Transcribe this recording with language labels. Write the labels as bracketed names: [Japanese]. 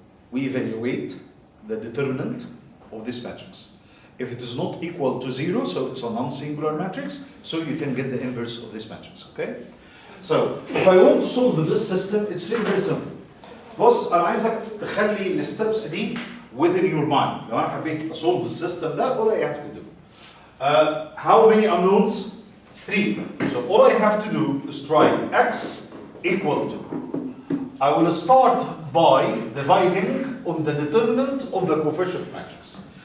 [English] We evaluate the determinant of this matrix. If it is not equal to 0, so it's a non-singular matrix, so you can get the inverse of this matrix, okay? So, if I want to solve this system, it's really very simple. [Arabic] بص أنا عايزك تخلي الستبس دي within your mind. [English] لو أنا حبيت أsolve السيستم ده, all I have to do. How many unknowns? 3. So all I have to do is try x equal to. I will start by dividing on the determinant of the coefficient matrix.